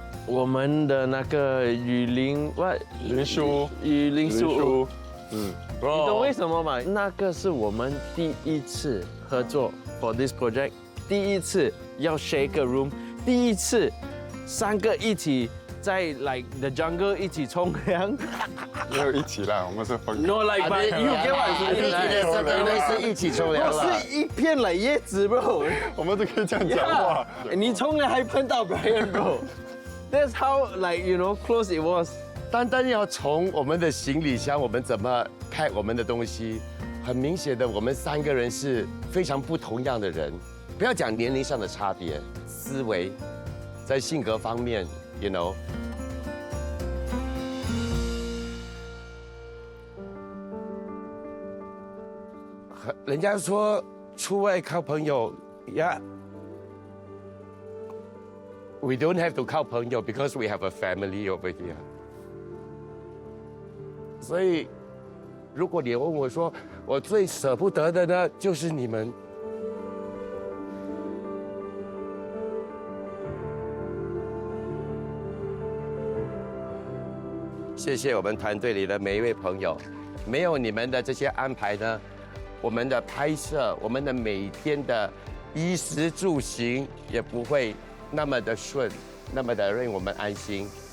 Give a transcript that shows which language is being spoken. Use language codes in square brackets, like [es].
[zh] 我们的那个雨林树，你懂为什么吗？那个是我们第一次合作 [en] for this project， [zh] 第一次要 share 个 room， 第一次3个一起在 [en] like the jungle [zh] 一起冲凉。没有一起啦，我们是分开。 [en] No like but you get what I mean？ [zh] 是一起冲凉了，是一片like叶子 bro。我们就可以这样讲话。你冲凉还碰到 Brian bro。 [en] That's how like you know close it was。 [zh] 单单要从我们的行李箱，我们怎么开我们的东西，很明显的，我们3个人是非常不同样的人。不要讲年龄上的差别，思维，在性格方面 ，you know。人家说出外靠朋友呀。 [en] We don't have to [zh] 靠朋友 [en] because we have a family over here。 [zh] 所以，如果你问我说，我最舍不得的呢，就是你们。谢谢我们团队里的每一位朋友，没有你们的这些安排呢，我们的拍摄，我们的每天的衣食住行也不会那么的顺，那么的令我们安心。